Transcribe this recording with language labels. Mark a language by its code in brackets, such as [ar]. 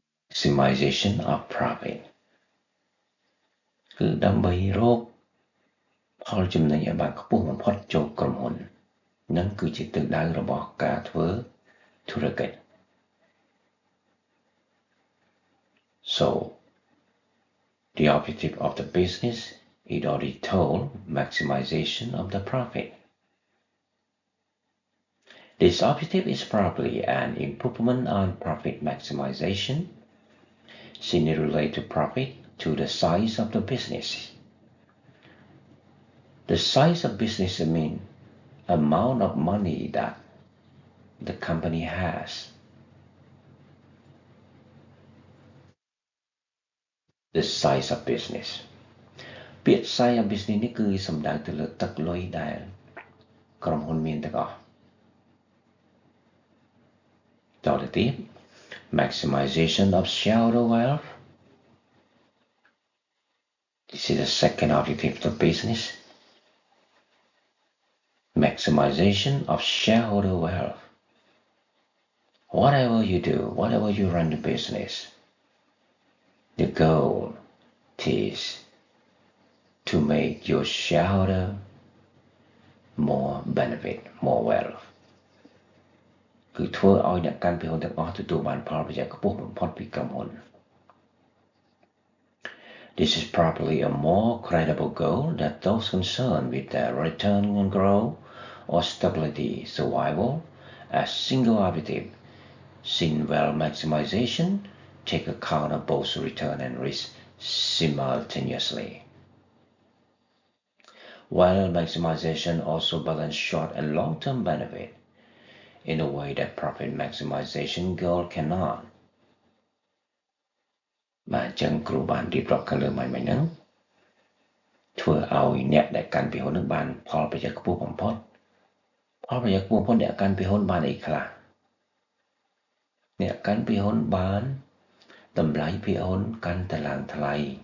[en] maximization of profit [km] គឺដើម្បីរកផលចំណេញឲ្យបានខ្ពស់បំផុតចូលក្រុមហ៊ុននឹងគឺជាទិសដៅរបស់ការធ្វើធុរកិច្ច [en] So the objective of the business is already told maximization of the profit. This objective is probably an improvement on profit maximization, seen relate to profit to the size of the business. The size of business means amount of money that the company has. The size of business. [km] ពាក្យ size of business នេះគឺសំដៅទៅលើទឹកលុយដែលក្រុមហ៊ុនមានទាំងអស់តទៅទៀត [en] maximization of shareholder wealth. This is the second objective of the business. Maximization of shareholder wealth. Whatever you do, whatever you run the business, the goal is to make your shareholder more benefit, more wealth. [km] គឺធ្វើឲ្យអ្នកកាន់ពីហ៊ុនទាំងអស់ទទួលបានផលប្រយោជន៍ខ្ពស់បំផុតពីក្រុមហ៊ុន [en] This is probably a more credible goal than those concerned with their return on growth or stability survival as single objective, since wealth maximization take account of both return and risk simultaneously. Wealth maximization also balance short and long-term benefit in a way that profit maximization goal cannot. [km] បាទអញ្ចឹងគ្រូបានរៀបរាប់ខាងលើមិញហ្នឹងធ្វើឲ្យអ្នកដែលកាន់ពីហ៊ុននឹងបានផលប្រយោជន៍ខ្ពស់បំផុតផលប្រយោជន៍ខ្ពស់បំផុតអ្នកកាន់ពីហ៊ុនបានអីខ្លះអ្នកកាន់ពីហ៊ុនបានតម្លៃភាគហ៊ុនកាន់តែឡើងថ្លៃ